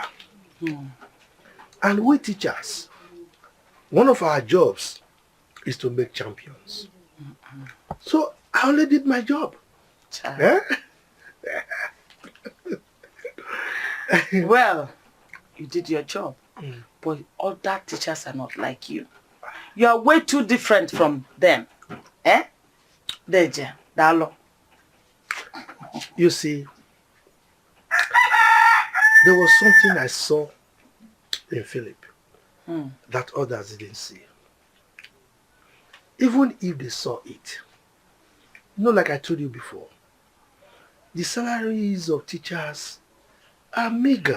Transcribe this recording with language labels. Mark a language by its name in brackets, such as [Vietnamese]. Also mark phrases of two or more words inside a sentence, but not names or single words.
[English] And we teachers, one of our jobs is to make champions. So I only did my job. Eh? Well, you did your job, but other teachers are not like you. You are way too different from them. Eh? Deja, Dalo. You see, there was something I saw in Philip that others didn't see. Even if they saw it, like I told you before, the salaries of teachers are meager.